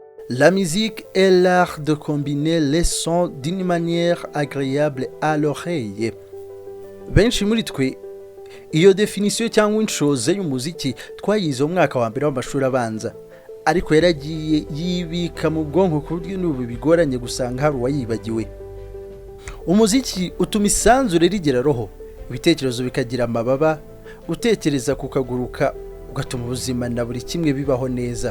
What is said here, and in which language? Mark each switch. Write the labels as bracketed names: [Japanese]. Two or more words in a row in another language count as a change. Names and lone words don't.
[French] La musique est l'art de combiner les sons d'une manière agréable à l'oreille. [Kinyarwanda] Benshi muri twe iyo definition cyangwa inshoze y'umuziki twayize mu mwaka wa mbere w'amashuri abanza, ariko yaragiye yibika mu bwonko ku buryo n'ubu bigoranye gusanga hari uwayibagiwe. Umuziki utuma isanzure rigera roho, ibitekerezo bikagira amababa, gutekereza kukaguruka, ugatuma ubuzima na buri kimwe bibaho neza.